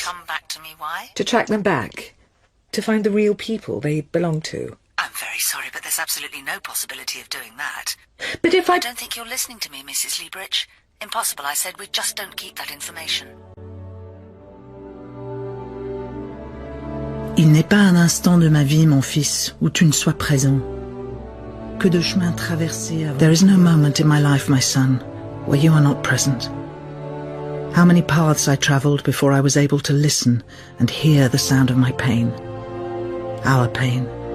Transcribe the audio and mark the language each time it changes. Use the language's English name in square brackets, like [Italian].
[English] Come back to me, why? To track them back. To find the real people they belong to. I'm very sorry, but there's absolutely no possibility of doing that. But if I don't think you're listening to me, Mrs. Liebreich. Impossible, I said. We just don't keep that information. [French] Il n'est pas un instant de ma vie, mon fils, où tu ne sois présent. Que de chemins traversés avant... [English] There is no moment in my life, my son, where you are not present. How many paths I travelled before I was able to listen and hear the sound of my pain. Our pain.